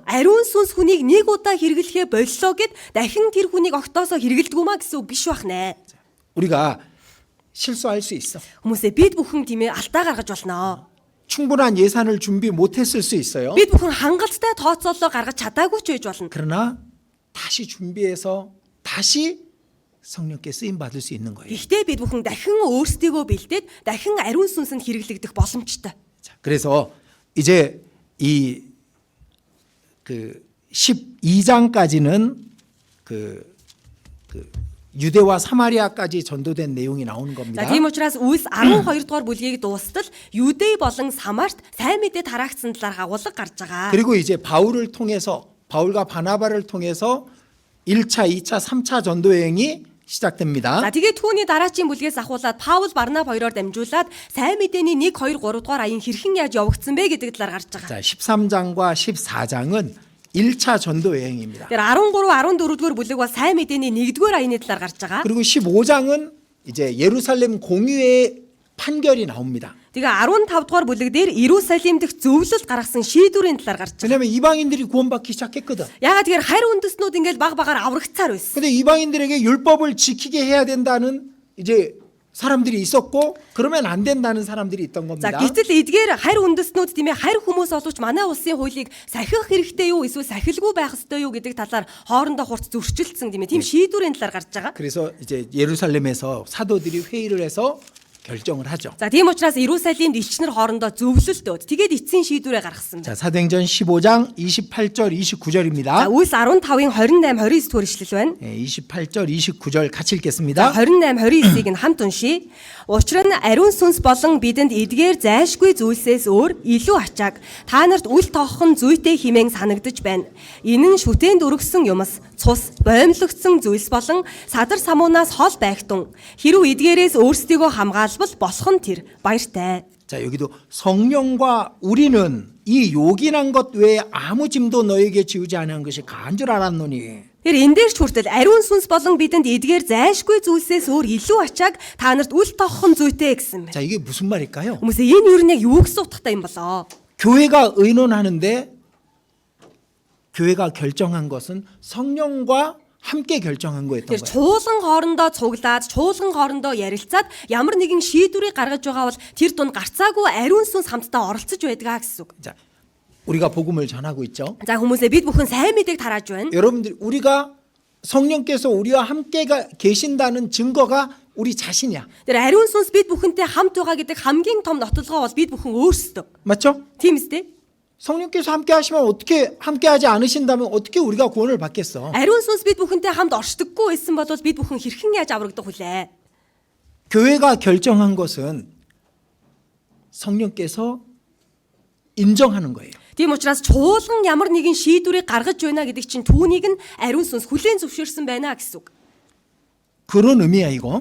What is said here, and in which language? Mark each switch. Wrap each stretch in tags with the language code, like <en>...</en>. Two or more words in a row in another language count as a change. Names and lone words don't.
<mn>Ариун сүнс хүнийг нэг удаа хэрэглэхээ боллоо гэд дахин тэр хүнийг огтоосоо хэрэглэдэггүй маа гэсэн үг биш бахнэ.</mn> <ko>우리가 실수할 수 있어.</ko> <mn>Хүмүүсээ бид бүхэн тийм ээ алдаа гаргаж болно.</mn> <ko>충분한 예산을 준비 못했을 수 있어요.</ko> <mn>Бид бүхэн хангалттай тооцоолоо гаргаж чадаагүй ч байж болно.</mn> <ko>그러나 다시 준비해서 다시 성령께 쓰임 받을 수 있는 거예요.</ko> <mn>Гэхдээ бид бүхэн дахин өөрсдийгөө бэлдээд дахин ариун сүнсэнд хэрэглэгдэх боломжтой.</mn> <ko>자, 그래서 이제 이 12장까지는 유대와 사마리아까지 전도된 내용이 나오는 겁니다.</ko> <mn>За тийм учраас Үлс 12 дугаар бүлгийг дуустал Юдей болон Самарт сайн мэдээ тараагдсан талаар хагуулга гарч байгаа.</mn> <ko>그리고 이제 바울과 바나바를 통해서 1차, 2차, 3차 전도 여행이 시작됩니다.</ko> <mn>За тэгээд түүний дараачийн бүлгээс ахуулаад Паул Барнаб хоёроор дамжуулаад сайн мэдээний 1, 2, 3 дугаар аян хэрхэн яаж явагдсан бэ гэдэг талаар гарч байгаа.</mn> <ko>자, 13장과 14장은 1차 전도 여행입니다.</ko> <mn>Тэр 13, 14 дугаар бүлэг бол сайн мэдээний 1-р аяны талаар гарч байгаа.</mn> <ko>그리고 15장은 이제 예루살렘 공유의 판결이 나옵니다.</ko> <mn>Тэгээ 15 дугаар бүлэг дээр Иерусалим дэх зөвлөлт гаргасан шийдвэрийн талаар гарч байгаа.</mn> <ko>왜냐하면 이방인들이 구원받기 시작했거든.</ko> <mn>Яагаад тэгэхээр харь үндэстнүүд ингээд баг багаар аврагцаар байсан.</mn> <ko>근데 이방인들에게 율법을 지키게 해야 된다는 이제 사람들이 있었고 그러면 안 된다는 사람들이 있던</ko> <mn>За</mn> <ko>겁니다.</ko> <mn>гэтэл эдгээр харь үндэстнүүд тийм ээ харь хүмүүс олж манай улсын хуулийг сахих хэрэгтэй юу эсвэл сахилгүй байх ёстой юу гэдэг талаар хоорондоо хурц зөрчилдсөн тийм ээ тийм шийдвэрийн талаар гарч байгаа.</mn> <ko>그래서 이제 예루살렘에서 사도들이 회의를 해서 결정을 하죠.</ko> <mn>За тийм учраас Иерусалимд элчнэр хоорондоо зөвлөлт өгд. Тэгээд эцсийн шийдвэрээ гаргасан байна.</mn> <ko>자, 사도행전 15장 28절 29절입니다.</ko> <mn>За Үлс 15-ын 28 29 дугаар ишлэл байна.</mn> <ko>28절 29절 같이</ko> <mn>За</mn> <ko>읽겠습니다.</ko> <mn>28 29-ыг нь хамт уншийе. Учир нь ариун сүнс болон бидэнд эдгээр зайлшгүй зүйлсээс өөр илүү ачааг та нарт үл тооххон зүйтэй хэмээн санагдаж байна. Энэ нь шүтээнд өргөсөн юмс, цус, боомлогдсон зүйлс болон садар самуунаас хол байгтун. Хэрв эдгээрээс өөрсдийгөө хамгаалбал болох нь тэр баяртай.</mn> <ko>자, 여기도 성령과 우리는 이 요긴한 것 외에 아무 짐도 너에게 지우지 않은 것이 가한 줄 알았노니.</ko> <mn>Тэр энэ дээр ч хүртэл ариун сүнс болон бидэнд эдгээр зайлшгүй зүйлсээс өөр илүү ачааг та нарт үл тооххон зүйтэй гэсэн байна.</mn> <ko>자, 이게 무슨 말일까요?</ko> <mn>Хүмүүс энэ юу нэг юу гэсэн утгатай юм болоо?</mn> <ko>교회가 의논하는데 교회가 결정한 것은 성령과 함께 결정한 거였던</ko> <mn>Тэр</mn> <ko>거예요.</ko> <mn>чуулган хоорондоо цуглаад, чуулган хоорондоо ярилцаад ямар нэгэн шийдвэрийг гаргаж байгаа бол тэр дунд гарцаагүй ариун сүнс хамтдаа оролцож байдгаа гэсэн үг.</mn> <ko>자, 우리가 복음을 전하고 있죠.</ko> <mn>За хүмүүсээ бид бүхэн сайн мэдээг тарааж байна.</mn> <ko>여러분들 우리가 성령께서 우리와 함께 계신다는 증거가 우리 자신이야.</ko> <mn>Тэр ариун сүнс бид бүхэнтэй хамт байгаа гэдэг хамгийн том нотолгоо бол бид бүхэн өөрсдөө.</mn> <ko>맞죠?</ko> <mn>Тийм үстэй?</mn> <ko>성령께서 함께 하시면 어떻게 함께 하지 않으신다면 어떻게 우리가 구원을 받겠어?</ko> <mn>Ариун сүнс бид бүхэнтэй хамт оршдоггүй байсан бол бид бүхэн хэрхэн яаж аврагдах вүлээ?</mn> <ko>교회가 결정한 것은 성령께서 인정하는 거예요.</ko> <mn>Тийм учраас чуулган ямар нэгэн шийдвэрийг гаргаж байна гэдэг чинь түүнийг нь ариун сүнс хүлээн зөвшөөрсөн байна гэсэн үг.</mn> <ko>그런 의미야 이거.</ko>